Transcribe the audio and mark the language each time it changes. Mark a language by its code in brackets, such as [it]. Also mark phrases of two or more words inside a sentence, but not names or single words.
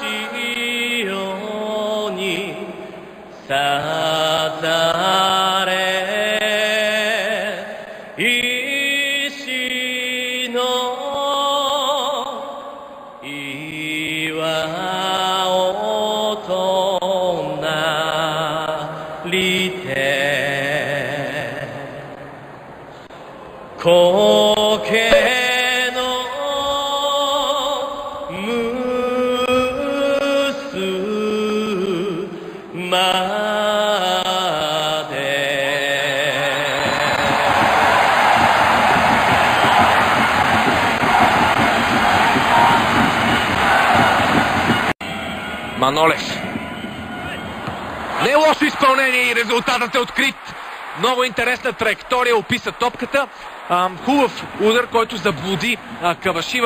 [ja] 潮に刺され石の岩となりて苔のむすまで [bg] Манолев. Не лошо изпълнение и резултатът е открит. Много интересна траектория описа топката. Хубав удар, който заблуди Кавашива.